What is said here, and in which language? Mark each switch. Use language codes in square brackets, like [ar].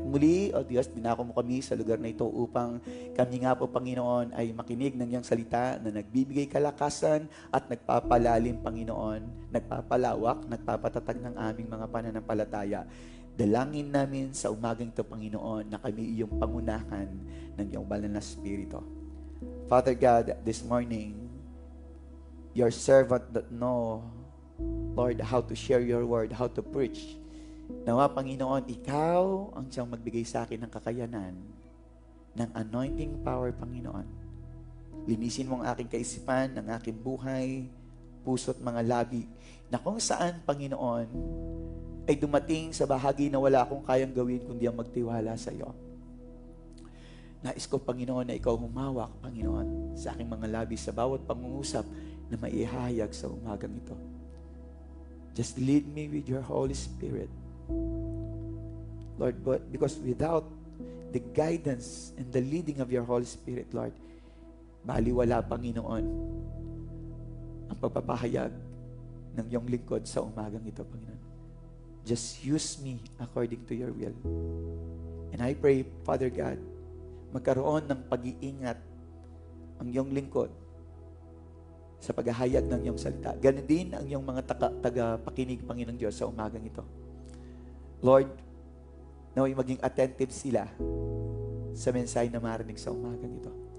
[tl] Muli, O Diyos, dinako mo kami sa lugar na ito upang kami nga po, Panginoon, ay makinig ng iyong salita na nagbibigay kalakasan at nagpapalalim, Panginoon, nagpapalawak, nagpapatatag ng aming mga pananampalataya. Dalangin namin sa umagang ito, Panginoon, na kami iyong pangunahan ng iyong banal na Espiritu. [en] Father God, this morning, your servant that know, Lord, how to share your word, how to preach. [tl] Nawa, Panginoon, ikaw ang siyang magbigay sa akin ng kakayanan, ng [en] anointing power, [tl] Panginoon. Linisin mo ang aking kaisipan, ang aking buhay, puso at mga labi, na kung saan, Panginoon, ay dumating sa bahagi na wala akong kayang gawin kundi ang magtiwala sa iyo. Nais ko, Panginoon, na ikaw humawak, Panginoon, sa aking mga labi sa bawat pangungusap na maihahayag sa umagang ito. [en] Just lead me with your Holy Spirit. Lord, but because without the guidance and the leading of your Holy Spirit, Lord, [tl] baliwala, Panginoon, ang pagpapahayag ng iyong lingkod sa umagang ito, [en] Panginoon. Just use me according to your will. And I pray, Father God, [tl] magkaroon ng pag-iingat ang iyong lingkod sa paghahayag ng iyong salita. Ganun din ang iyong mga tagapakinig, Panginoong Diyos, sa umagang ito. Lord, naway maging attentive sila sa mensahe na marinig sa umagang ito.